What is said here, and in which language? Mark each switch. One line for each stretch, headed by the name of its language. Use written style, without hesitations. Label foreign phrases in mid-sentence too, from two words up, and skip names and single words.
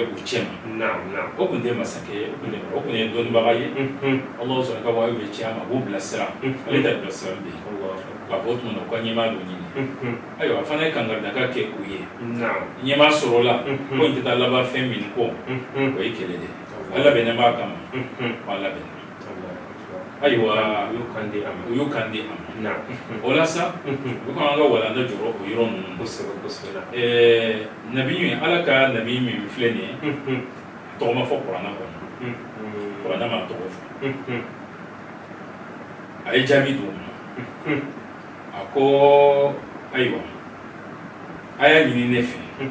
Bambara: u cɛ ma o tun tɛ masakɛ ye o tun ye dɔnnibaga ye Allah sɔnna ka bɔ a y'u bɛ cɛ a ma a b'u bilasira ale ta bilasirali de ye k'a fɔ o tuma na u ka ɲɛmaa dɔ ɲini ayiwa fana ye kangaridaka kɛ u ye ɲɛmaa sɔrɔ la ko in tɛ taa laban fɛn min kɔ o ye kɛlɛ de Ala bɛnnen b'a kama wa labɛnna ayiwa yukandi am o yukandi am na'am o la sa o ko an ka walanda jɔrɔ o yɔrɔ ninnu kosɛbɛ nabi min ala ka nabi min filɛ nin ye tɔgɔ ma fɔ kuranna kɔnɔ kuranna ma tɔgɔ fɔ a ye jaabi d'o ma a ko ayiwa a y'a ɲini ne fɛ